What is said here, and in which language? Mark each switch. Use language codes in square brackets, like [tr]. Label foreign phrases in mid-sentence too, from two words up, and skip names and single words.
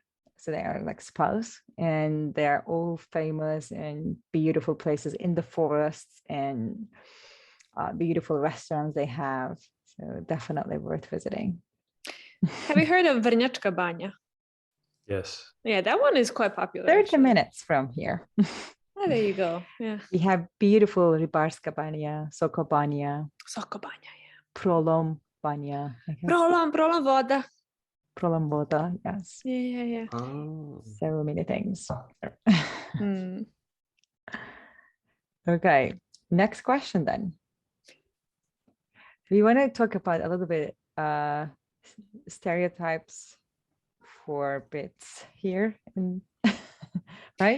[en] So they are like spas, and they are all famous and beautiful places in the forests, and beautiful restaurants they have. So definitely worth visiting. Have you heard of Vrnjačka banja? Yes. Yeah, that one is quite popular. 30 actually. minutes from here. Oh, there you go. Yeah. We have beautiful Ribarska banja, Soko banja. Soko banja, yeah. Prolom banja. Prolom voda. Prolom voda, yes. Yeah. Oh. So many things. Okay, next question then. We want to talk about a little bit stereotypes for bits here, right?